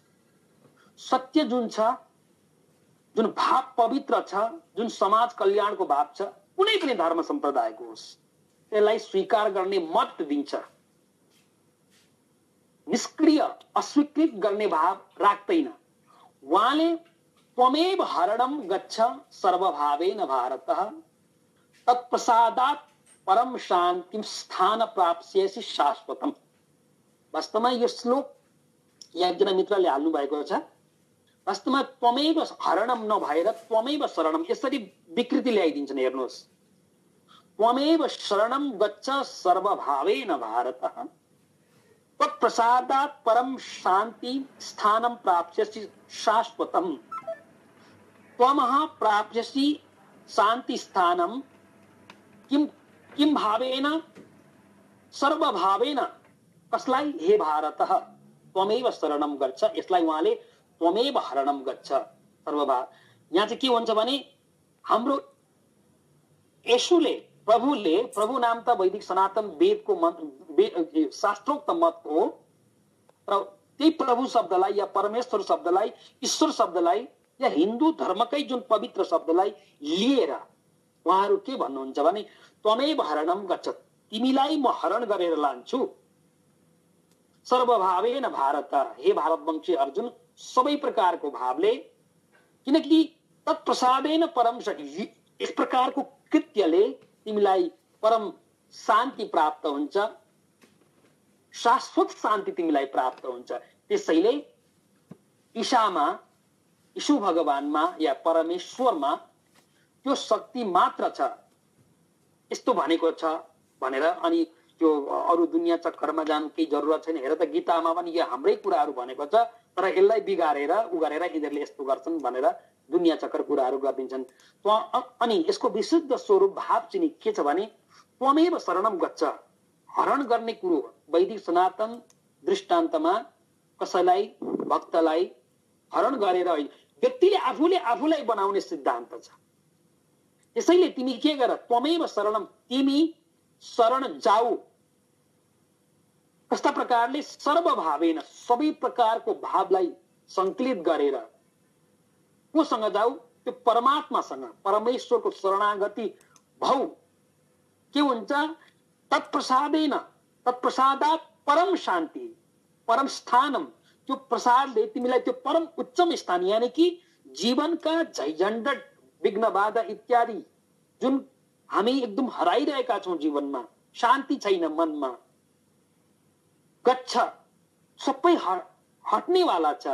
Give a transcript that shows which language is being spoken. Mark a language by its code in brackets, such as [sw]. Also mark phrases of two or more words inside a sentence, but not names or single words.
[ne] सत्य जुन छ, जुन भाव पवित्र छ, जुन समाज कल्याणको भाव छ, कुनै पनि धर्म सम्प्रदायको होस्, त्यसलाई स्वीकार गर्ने मत दिन्छ। निष्क्रिय अस्वीकृत गर्ने भाव राख्दैन। [sa] उहाँले त्वमेव हरणम गच्छ सर्वभावेन भारतः तत्प्रसादात् परम शान्तिं स्थान प्राप्स्यसि शाश्वतम। [ne] वास्तवमा यो श्लोक एकजना मित्रले हाल्नु भएको छ। वास्तवमा [sa] त्वमेव हरणम [ne] नभएर [sa] त्वमेव शरणम [ne] यसरी विकृति ल्याइदिन्छन्। हेर्नुहोस्, [sa] त्वमेव शरणम गच्छ सर्वभावेन भारतः तत्प्रसादात् परम शान्ति स्थानं प्राप्स्यसि शाश्वतम। त्वमः प्राप्स्यसि शान्ति स्थानं किम भावेन सर्वभावेन। [ne] कसलाई? [sa] हे भारतः त्वमेव शरणम गच्छ। [ne] यसलाई उहाँले [sa] त्वमेव हरणम गच्छ सर्वभाव। [ne] यहाँ चाहिँ के भन्छ भने हाम्रो येशूले, प्रभु नाम त वैदिक सनातन वेदको शास्त्रोक्त मत हो, र त्यही प्रभु शब्दलाई या परमेश्वर शब्दलाई, ईश्वर शब्दलाई या हिन्दू धर्मकै जुन पवित्र शब्दलाई लिएर उहाँहरू के भन्नुहुन्छ भने [sa] त्वमेव हरणम गच्छ, [ne] तिमीलाई म हरण गरेर लान्छु [sa] सर्वभावेन भारत। [ne] हे भारतवंशी अर्जुन, सबै प्रकारको भावले, किनकि [sa] तत्प्रसादेन परम शान्ति, [ne] यस प्रकारको कृत्यले तिमीलाई परम शान्ति प्राप्त हुन्छ, शाश्वत शान्ति तिमीलाई प्राप्त हुन्छ। त्यसैले ईशामा, यीशु भगवानमा या परमेश्वरमा त्यो शक्ति मात्र छ, यस्तो भनेको छ भनेर। अनि त्यो अरू दुनियाँ चक्करमा जानु केही जरुरत छैन। हेर त गीतामा पनि यो हाम्रै कुराहरू भनेको छ, तर यसलाई बिगारेर गरेर यिनीहरूले यस्तो गर्छन् भनेर दुनियाँ चक्कर कुराहरू गरिदिन्छन्। अनि यसको विशुद्ध स्वरूप भाव चाहिँ के छ भने [sa] त्वमेव शरणम गच्छ, [ne] हरण गर्ने कुरो। वैदिक सनातन दृष्टान्तमा कसैलाई, भक्तलाई हरण गरेर व्यक्तिले आफूलाई बनाउने सिद्धान्त छ। त्यसैले तिमी के गर, त्वमेव शरणम, तिमी शरण जाऊ। कस्ता प्रकारले? सर्वभावेन, सबै प्रकारको भावलाई संकलित गरेर कोसँग जाऊ? त्यो परमात्मासँग, परमेश्वरको शरणागति भौ। के हुन्छ? [sa] तत्प्रसादेन, तत्प्रसादात् परम शान्ति, परम स्थानम। [ne] त्यो प्रसादले तिमीलाई त्यो परम उच्चम स्थान, यानी कि जीवनका झैझन्डट, विघ्न बाधा इत्यादि जुन हामी एकदम हराइरहेका छौं जीवनमा, शान्ति छैन मनमा, गच्छ, सबै हट्नेवाला छ।